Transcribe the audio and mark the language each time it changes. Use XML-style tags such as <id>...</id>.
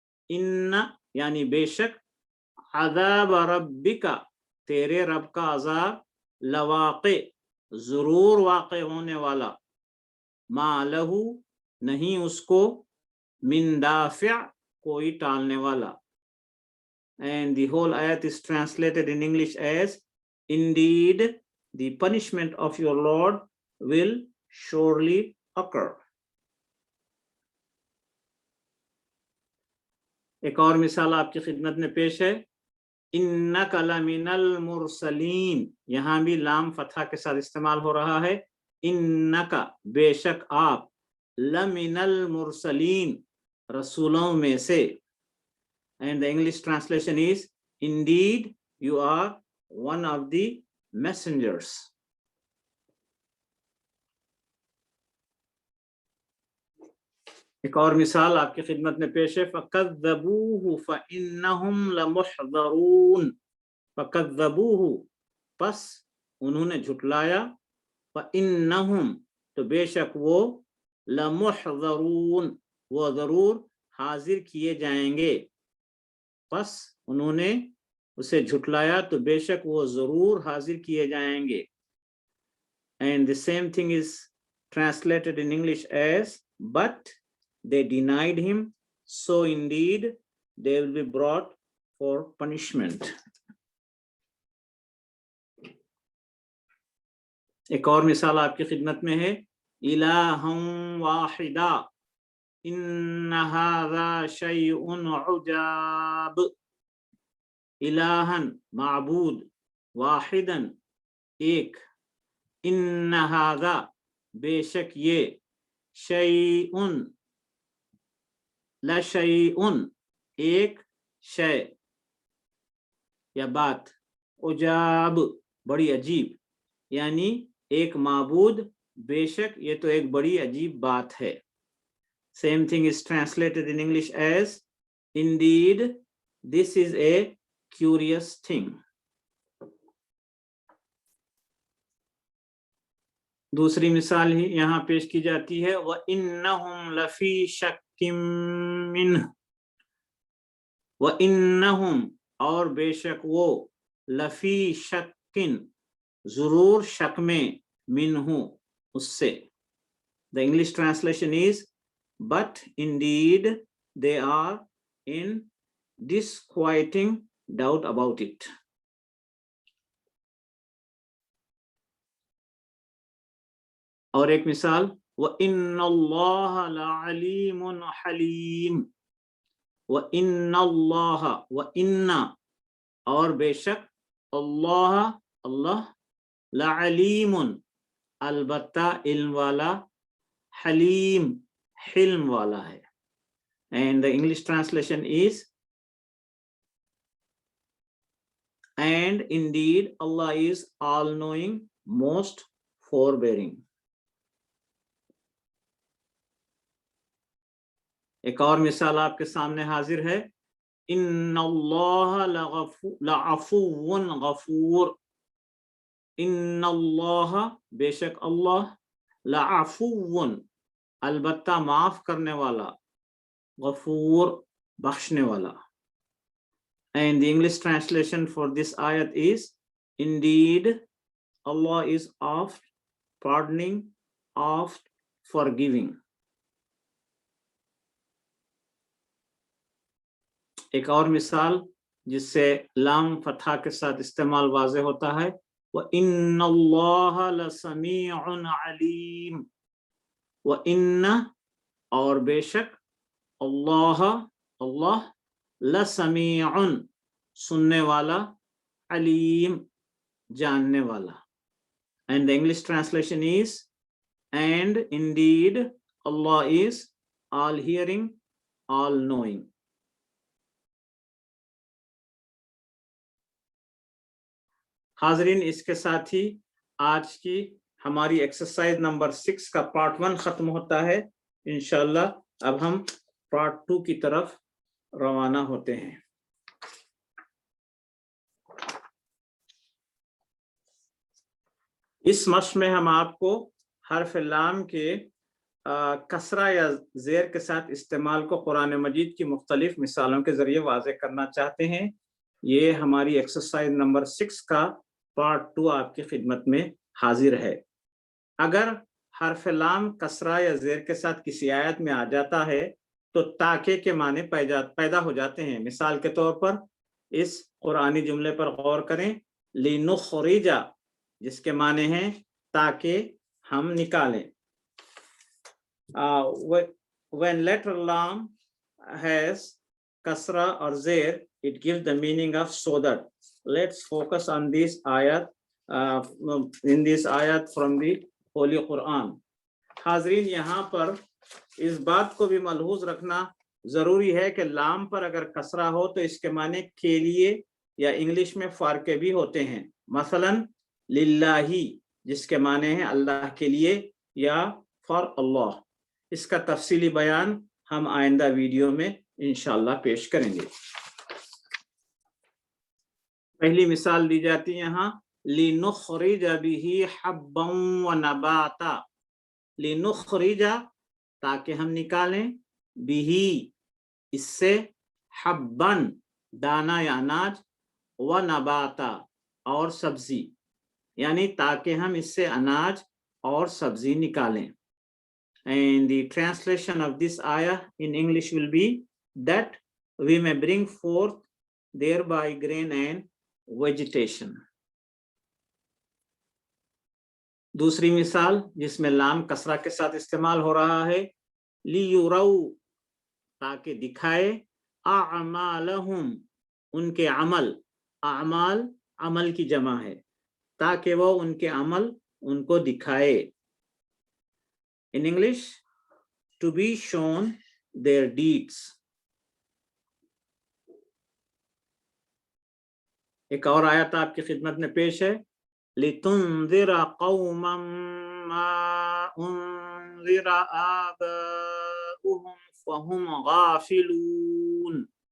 <hi>इन्ना यानी बेशक,</hi> <ar>अज़ाब रब्बिका</ar> <hi>तेरे रब का अज़ाब, लवाक़ि जरूर वाक़े होने वाला,</hi> <ar>मा लहू</ar> <hi>नहीं उसको,</hi> <ar>मिन दाफ़िअ</ar> <hi>कोई टालने वाला.</hi> <en>And the whole ayat is translated in English as, indeed the punishment of your Lord will surely occur.</en> <hi>एक और मिसाल आपकी खिदमत में पेश है.</hi> <ar>इन्नका लमिनल मुरसलीन.</ar> <hi>यहाँ भी लाम फतहा के साथ इस्तेमाल हो रहा है. इन्नका बेशक आप,</hi> <ar>लमिनल मुरसलीन</ar> <hi>रसूलों में से.</hi> <en>And the English translation is, indeed you are one of the messengers.</en> <hi>एक और मिसाल आपकी खिदमत में पेश है.</hi> <ar>फ़कज़्ज़बूहु फ़इन्नहुम लमुहज़रून.</ar> <hi>फ़कज़्ज़बूहु पस उन्होंने झुटलाया, फ़इन्नहुम तो बेशक वो, लमुहज़रून वो जरूर हाजिर किए जाएंगे. बस उन्होंने उसे झुटलाया तो बेशक वो जरूर हाजिर किए जाएंगे.</hi> <en>And the same thing is translated in English as, but they denied him, so indeed they will be brought for punishment.</en> <hi>एक और मिसाल आपकी खिदमत में है.</hi> <ar>इलाहम वाहिदा इन्ना हाज़ा शैउन उजाब.</ar> <hi>इलाहन माबूद, वाहिदन एक,</hi> <ar>इन्ना हाज़ा</ar> <hi>बेशक ये,</hi> <ar>शैउन लशैउन</ar> <hi>एक शय या बात, उजाब बड़ी अजीब, यानी एक माबूद बेशक ये तो एक बड़ी अजीब बात है.</hi> <en>Same thing is translated in English as, indeed this is a curious thing.</en> <hi>दूसरी मिसाल ही यहाँ पेश की जाती है.</hi> <ar>व इन्नहुम लफी शक्किम मिन्ह. व इन्नहुम</ar> <hi>और बेशक वो,</hi> <ar>लफी शक्किन</ar> <hi>जरूर शक में, मिन्हु उससे.</hi> <en>The English translation is, but indeed they are in disquieting doubt about it.</en> <hi>और एक मिसाल,</hi> <ar>व इन्नल्लाह लअलीमुन हलीम. व इन्नल्लाह व इन्ना</ar> <hi>और बेशक, अल्लाह अल्लाह, लअलीमुन अलबत्ता इल्म वाला, हलीम हिल्म वाला है.</hi> <en>And the English translation is, and indeed Allah is all knowing, most forbearing.</en> <hi>एक और मिसाल आपके सामने हाजिर है.</hi> <ar>इन्नल्लाह लअफुव्वुन गफूर.</ar> <hi>इन्नल्लाह बेशक अल्लाह, लअफुव्वुन अलबत्ता माफ करने वाला, गफूर बख्शने वाला.</hi> <en>And the English translation for this ayat is, indeed Allah is oft pardoning, oft forgiving.</en> <hi>एक और मिसाल जिससे लाम फतहा के साथ इस्तेमाल वाज़े होता है.</hi> <ar>व इन्नल्लाह लसमीउन अलीम.</ar> <hi>व इन्ना और बेशक, अल्लाह अल्लाह, लसमीउन सुनने वाला, अलीम जानने वाला.</hi> <en>And the English translation is, and indeed Allah is all hearing, all knowing.</en> <hi>हाजरीन, इसके साथ ही आज की हमारी एक्सरसाइज नंबर 6 का पार्ट 1 खत्म होता है। इंशाल्लाह अब हम पार्ट 2 की तरफ रवाना होते हैं। इस मश्क में हम आपको हर्फ लाम के कसरा या ज़ेर के साथ इस्तेमाल को कुरान मजीद की मुख्तलिफ मिसालों के ज़रिए वाज़े करना चाहते हैं। ये हमारी एक्सरसाइज नंबर 6 का पार्ट 2 आपकी खिदमत में हाजिर है। अगर हर्फ लाम कसरा या ज़ेर के साथ किसी आयत में आ जाता है तो ताके के माने पैदा हो जाते हैं। मिसाल के तौर पर इस कुरानी जुमले पर गौर करें, लिनुखरिजा, जिसके माने हैं ताकि हम निकालें।</hi> <en>When letter lam has kasra or zer, it gives the meaning of so that. Let's focus on this ayat, in this ayat from the Holy Quran.</en> <hi>हाजरीन, यहाँ पर इस बात को भी मलहूज रखना जरूरी है कि लाम पर अगर कसरा हो तो इसके माने के लिए या इंग्लिश में फॉर के भी होते हैं। मसलन लिल्लाही, जिसके माने हैं अल्लाह के लिए या फॉर अल्लाह। इसका तफसीली बयान हम आइंदा वीडियो में इंशाल्लाह पेश करेंगे। पहली मिसाल दी जाती है यहाँ,</hi> <ar>लिनुखरिजा बिही हब्बन व नबाता।</ar> <hi>लिनुखरिजा, ताकि हम निकालें, बिही, इससे, हब्बन, दाना या अनाज,</hi> <ar>व नबाता,</ar> <hi>और सब्जी, यानी ताकि हम इससे अनाज और सब्जी निकालें।</hi> <en>And the translation of this ayah in English will be that we may bring forth thereby grain and vegetation.</en> <hi>दूसरी मिसाल जिसमें लाम कसरा के साथ इस्तेमाल हो रहा है, लियुरऊ, ताकि दिखाए, अअमालहुम, उनके अमल, अमाल अमल की जमा है, ताकि वो उनके अमल उनको दिखाए।</hi> <en>In English, to be shown their deeds.</en> <hi>एक और आयत आपकी खिदमत में पेश है,</hi> <ar>लितुंज़िरा कौमन मा उन्ज़िरा आबाउहुम फहुम गाफिलून।</ar>